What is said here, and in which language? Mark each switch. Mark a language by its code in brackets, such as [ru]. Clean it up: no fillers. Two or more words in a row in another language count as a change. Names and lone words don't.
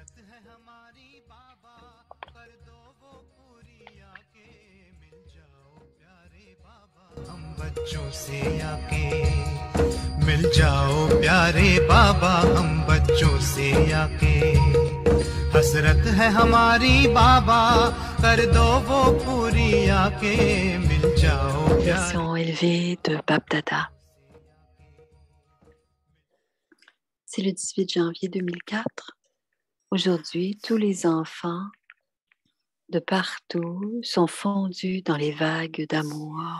[hi] बच्चों से आके मिल जाओ प्यारे बाबा हम बच्चों से आके हसरत है हमारी बाबा कर दो वो पूरी आके मिल जाओ [fr] Version élevée de Bab Dada. C'est le 18 janvier 2004. Aujourd'hui, tous les enfants de partout sont fondus dans les vagues d'amour.